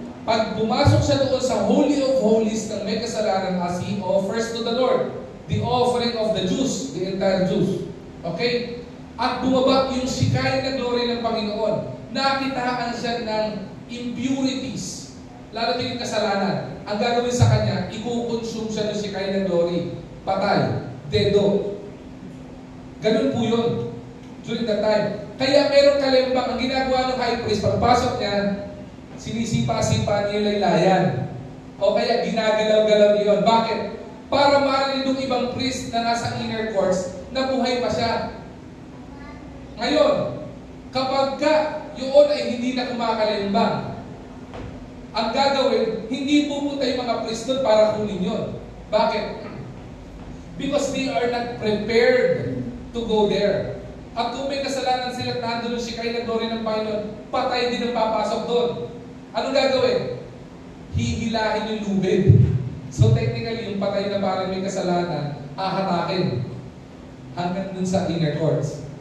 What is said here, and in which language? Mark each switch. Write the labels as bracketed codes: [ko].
[tl] Pag pumasok siya doon sa [en] Holy of Holies [tl] ng may kasalanan [en] as he offers to the Lord, the offering of the Jews, the entire Jews. [tl] Okay? At bumaba yung shikay na glory ng Panginoon. Nakitaan siya ng impurities, lalo din yung kasalanan. Ang gagawin sa kanya, ikukonsume siya ng shikay na glory. Patay. Dedo. Ganun po yun during that time. Kaya meron kalembang, ang ginagawa ng high priest, pagpasok niya, sinisipa-sipa niya yung laylayan. O kaya ginagalaw-galaw niya yun. Bakit? Para marinig ng ibang priest na nasa inner courts na buhay pa siya. Ngayon, kapag yun ay hindi na kumakalembang, ang gagawin, hindi pupunta yung mga priest doon para kunin yun. Bakit? [en] Because they are not prepared to go there. [tl] At kung may kasalanan sila at nandun yung shikay na glory ng Panginoon, patay din ang papasok doon. Anong gagawin? Hihilahin yung lubid. So technically, yung patay na parang may kasalanan, hahatakin hanggang dun sa inner courts.